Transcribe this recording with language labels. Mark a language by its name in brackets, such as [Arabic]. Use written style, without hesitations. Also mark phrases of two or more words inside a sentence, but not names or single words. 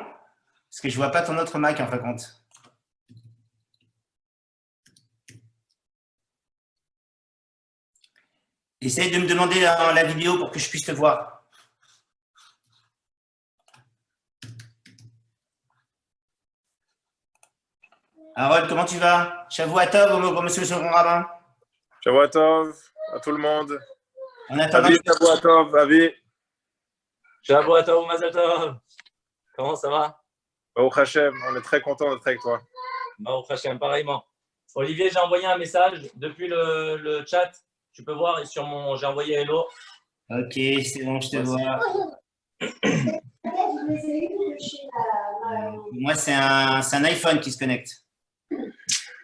[French] Parce que je ne vois pas ton autre Mac en fin de compte. Essaye de me demander dans la vidéo pour que je puisse te voir. Harold, comment tu vas? [Hebrew] שבוע טוב, [French] monsieur le second rabbin. [Hebrew] שבוע טוב [French] à tout le monde. En attendant. [Hebrew] Avi, שבוע טוב, Avi. שבוע טוב ou מזל טוב. [French] Comment ça va? [Hebrew] ברוך השם, [French] on est très content d'être avec toi. [Hebrew] ברוך השם, [French] pareillement. Olivier, j'ai envoyé un message depuis le chat. Tu peux voir sur mon. J'ai envoyé hello. Ok, c'est bon, je te vois. Moi, c'est un iPhone qui se connecte.